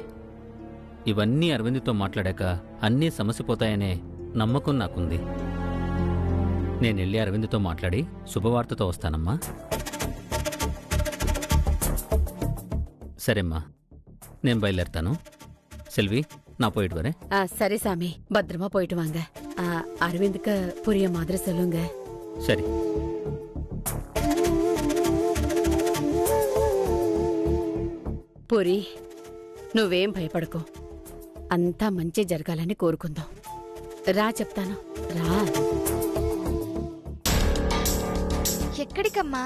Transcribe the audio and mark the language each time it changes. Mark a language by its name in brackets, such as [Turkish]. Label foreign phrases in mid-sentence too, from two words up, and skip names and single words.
[Telugu] ఇవన్నీ అరవింద్తో మాట్లాడాక అన్నీ సమస్యపోతాయనే నమ్మకం నాకుంది. నేనెళ్ళి అరవింద్తో మాట్లాడి శుభవార్తతో వస్తానమ్మా. సరేమ్మా, నేను బయలుదేరుతాను. [Tamil] செல்வி, நான் போயிட்டு வரேன். சரி சாமி, பத்திரமா போயிட்டு வாங்க. அரவிந்துக்கு புரிய மாதிரி சொல்லுங்க. சரி. [Telugu] పూరి, నువ్వేం భయపడకు. అంతా మంచి జరగాలని కోరుకుందాం. రా చెప్తాను, రా. ఎక్కడికమ్మా?